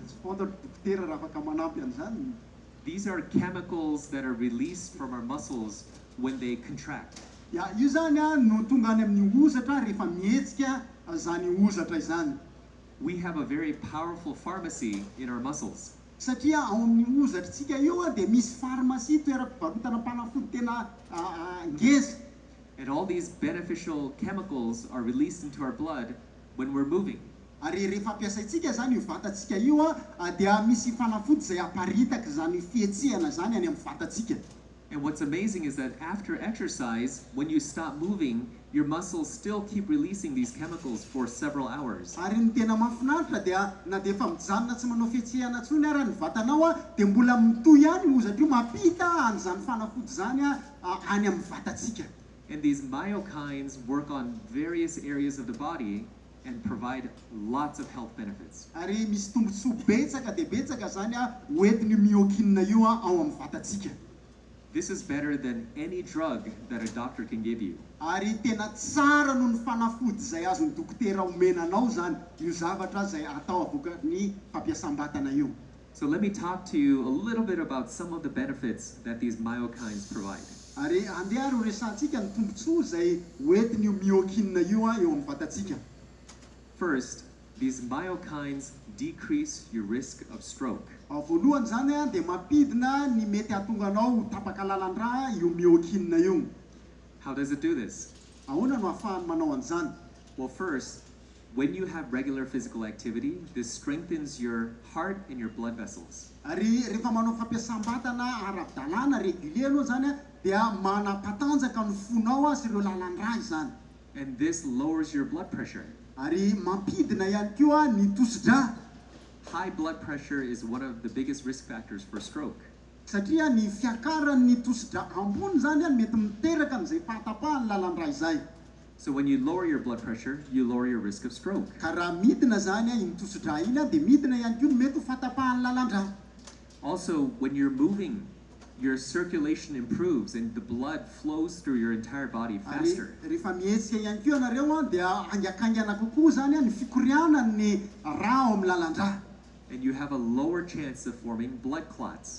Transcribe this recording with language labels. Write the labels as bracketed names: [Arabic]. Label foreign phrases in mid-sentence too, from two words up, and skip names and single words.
[Malagasy] Tsy fantatro dokotera raha afaka manampy an'izany. [English] These are chemicals that are released from our muscles when they contract. [Malagasy] Io zany no tonga any amin'ny hozatra rehefa mihetsika zany hozatra izany. [English] We have a very powerful pharmacy in our muscles. [Malagasy] Satria ao amin'ny hozatrantsika io dia misy pharmacie toeram-pivarotana panafody tena ngeza. [English] And all these beneficial chemicals are released into our blood when we're moving. [Malagasy] Ary rehefa ampiasaitsika zany io vatantsika io dia misy fanafody izay aparitaka zany fihetsehana zany any amin'ny vatantsika. [English] And what's amazing is that after exercise, when you stop moving, your muscles still keep releasing these chemicals for several hours. [Malagasy] Ary ny tena mahafinaritra dia na dia efa mijanona tsy manao fihetsehana intsony ary ny vatanao dia mbola mitohy ihany hozatra io mampita an'izany fanafody zany any amin'ny vatantsika. [English] And these myokines work on various areas of the body and provide lots of health benefits. [Malagasy] Ary misy tombontsoa betsaka dia betsaka zany hoentin'ny myokine io ao amin'ny vatantsika. [English] This is better than any drug that a doctor can give you. [Malagasy] Ary tena tsara noho ny fanafody izay azon'ny dokotera omenanao zany io zavatra izay atao avokan'ny fampiasam-batana io. [English] So let me talk to you a little bit about some of the benefits that these myokines provide. [Malagasy] Ary andeha ro resantsika ny tombontsoa izay hoentin'io myokine io eo amin'ny vatantsika. [English] First, these myokines decrease your risk of stroke. [Malagasy] Voalohany zany dia mampidina ny mety hahatonga anao tapaka lalan-drà io myokine io. [English] How does it do this? [Malagasy] Ahoana no ahafahany manao an'izany? [English] Well, first, when you have regular physical activity, this strengthens your heart and your blood vessels. [Malagasy] Ary rehefa manao fampiasam-batana ara-dalàna régulier anao zany dia manampatanjaka ny fonao sy ireo lalan-drà izany. [English] And this lowers your blood pressure. [Malagasy] Ary mampidina ihany koa ny tosi-drà. [English] High blood pressure is one of the biggest risk factors for stroke. [Malagasy] satria ny fiakaran'ny tosidra ambony zany mety miteraka am'izay fahatapahany lalandra izay. [English] So when you lower your blood pressure, you lower your risk of stroke. [Malagasy] Ka raha midina zany iny tosidra iny dia midina ihany koa mety ho fahatapahany lalandra. [English] Also, when you're moving, your circulation improves and the blood flows through your entire body faster. [Malagasy] Rehefa mihetsika ihany koa ianareo dia angakangana kokoa zany ny fikorianan'ny rà ao amin'ny lalandra. [English] And you have a lower chance of forming blood clots.